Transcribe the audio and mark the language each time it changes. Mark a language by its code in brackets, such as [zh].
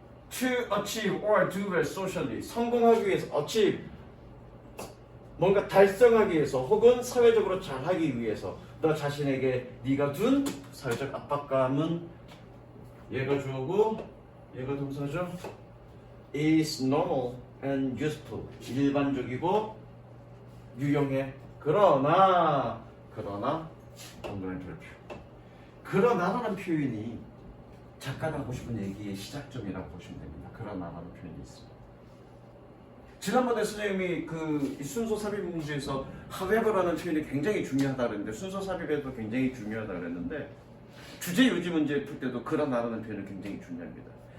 [en] To achieve or do well socially, [ko] 성공하기 위해서, achieve, 뭔가 달성하기 위해서 혹은 사회적으로 잘하기 위해서 너 자신에게 네가 둔 사회적 압박감은 얘가 주어고 얘가 동사죠. [en] is normal and useful, [ko] 일반적이고 유용해. 그러나 동그라미 별표. 그러나라는 표현이 작가가 하고 싶은 얘기의 시작점이라고 보시면 됩니다. 그러나라는 표현이 있습니다. 지난번에 선생님이 그 순서 삽입 문제에서 however라는 표현이 굉장히 중요하다 그랬는데 순서 삽입에도 굉장히 중요하다 그랬는데 주제 요지 문제 풀 때도 그러나라는 표현은 굉장히 중요합니다.